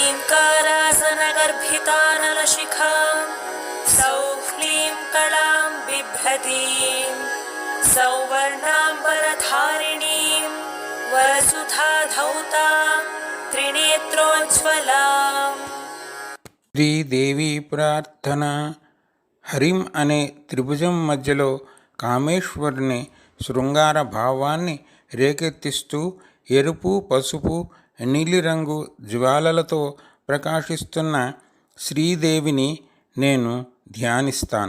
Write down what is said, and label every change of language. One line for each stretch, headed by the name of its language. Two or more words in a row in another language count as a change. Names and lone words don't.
Sanskrit: चमत्कारासनगर्भितानलशिखां सौः क्लीं कलां बिभ्रतीं सौवर्णाम्बरधारिणीं वरसुधाधौतां त्रिनेत्रोज्ज्वलाम्.
Telugu: శ్రీదేవి ప్రార్థన. హరిం అనే త్రిభుజం మధ్యలో కామేశ్వరుని శృంగార భావాన్ని రేకెత్తిస్తూ ఎరుపు, పసుపు, నీలిరంగు జ్వాలలతో ప్రకాశిస్తున్న శ్రీదేవిని నేను ధ్యానిస్తాను.